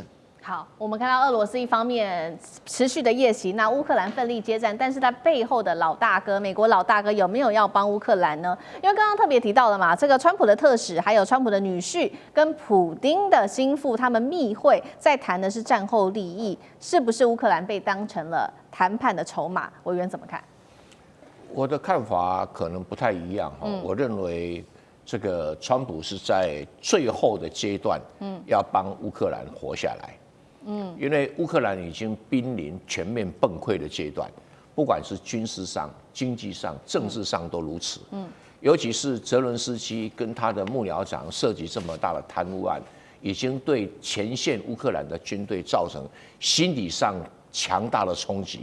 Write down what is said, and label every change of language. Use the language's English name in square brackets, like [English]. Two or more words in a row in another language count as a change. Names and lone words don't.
[Chinese] 好，我們看到俄羅斯一方面持續的夜襲，那烏克蘭奮力接戰，但是他背後的老大哥，美國老大哥有沒有要幫烏克蘭呢？因為剛剛特別提到了嘛，這個川普的特使，還有川普的女婿跟普丁的心腹，他們密會，在談的是戰後利益，是不是烏克蘭被當成了談判的籌碼？委員怎麼看？我的看法可能不太一樣哈，我認為這個川普是在最後的階段，要幫烏克蘭活下來。因為烏克蘭已經瀕臨全面崩潰的階段，不管是軍事上、經濟上、政治上都如此。尤其是澤倫斯基跟他的幕僚長涉及這麼大的貪污案，已經對前線烏克蘭的軍隊造成心理上強大的衝擊。